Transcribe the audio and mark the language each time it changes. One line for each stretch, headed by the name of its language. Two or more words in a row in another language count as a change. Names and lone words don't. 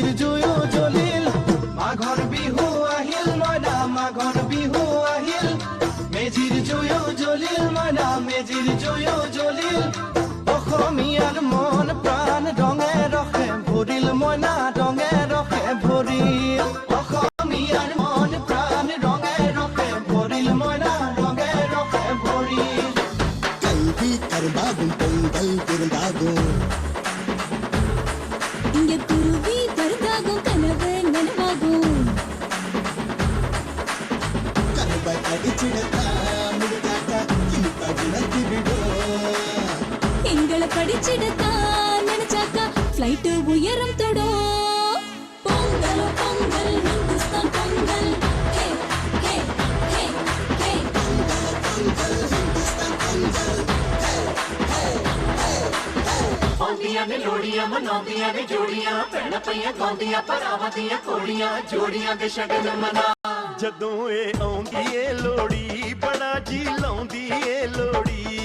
Assamese: জুয়ো জ্বলিল মাঘৰ বিহু আহিল মইনা মাঘৰ বিহু আহিল মেজিৰ জুয়ো জ্বলিল মইনা মেজিৰ জুয়ো জ্বলিল অসমীয়াৰ মন প্ৰাণ ৰঙে ৰসে ভৰিল মইনা ৰঙে ৰসে ভৰিল অসমীয়াৰ মন প্ৰাণ ৰঙে ৰসে ভৰিল মইনা ৰঙে ৰসে ভৰিল
Tamil: கல்வி கரும்பாகும் பொங்கல் இருந்தாகும் இங்க குருவி பருந்தாகும் கனவு நனவாகும் கருவை அடிச்சிடத்தா முடிஞ்சாக்கா இனிப்பா விளக்கி விடும் எங்களை படிச்சிடத்தான் நினைச்சாக்கா ஃப்ளைட் உயரம் தொடும் பொங்கல் பொங்கல் இந்துஸ்தான் பொங்கல் ஹே ஹே ஹே ஹே
Punjabi: ਆਉਂਦੀਆਂ ਨੇ ਲੋੜੀਆਂ ਮਨਾਉਂਦੀਆਂ ਨੇ ਜੋੜੀਆਂ ਭੈਣਾਂ ਪਈਆਂ ਗਾਉਂਦੀਆਂ ਭਰਾਵਾਂ ਦੀਆਂ ਕੋੜੀਆਂ ਜੋੜੀਆਂ ਦੇ ਸ਼ਗਨ ਮਨਾ ਜਦੋਂ ਇਹ ਆਉਂਦੀ ਏ ਲੋੜੀ ਬੜਾ ਜੀ ਲਾਉਂਦੀ ਏ ਲੋੜੀ